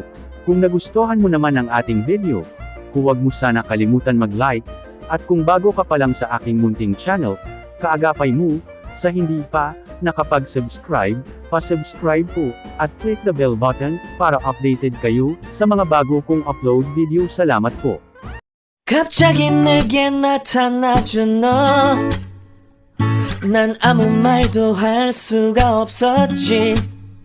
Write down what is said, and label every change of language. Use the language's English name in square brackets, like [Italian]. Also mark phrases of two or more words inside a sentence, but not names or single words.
[Filipino] Kung nagustuhan mo naman ang ating video, huwag mo sana kalimutan mag-like, at kung bago ka pa lang sa aking munting channel, kaagapay mo, sa hindi pa, nakapag-subscribe, pa-subscribe po, at [English] click the bell button, [Filipino] para updated kayo, sa mga bago kong [English] upload video. [Filipino] Salamat po. [Korean] 갑자기 내게 나타나준 너 난 아무 말도 할 수가 없었지